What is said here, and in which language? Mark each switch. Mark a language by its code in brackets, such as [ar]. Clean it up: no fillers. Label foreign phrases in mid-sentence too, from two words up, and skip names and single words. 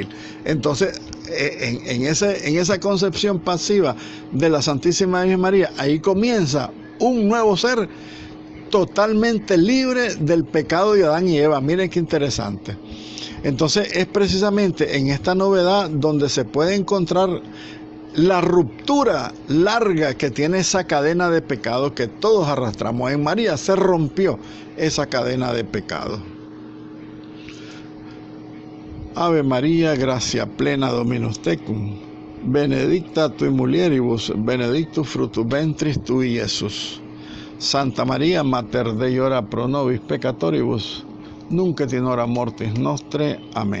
[es] Entonces, en esa concepción pasiva de la Santísima Virgen María, ahí comienza un nuevo ser totalmente libre del pecado de Adán y Eva. Miren qué interesante. Entonces es precisamente en esta novedad donde se puede encontrar la ruptura larga que tiene esa cadena de pecado que todos arrastramos. En María se rompió esa cadena de pecado. Ave María, gracia plena, [la] Dominus tecum, benedicta tui mulieribus, benedictus fructus ventris tui, Iesus. Santa María, Mater Dei, ora pro nobis peccatoribus, nunc et in hora mortis nostre.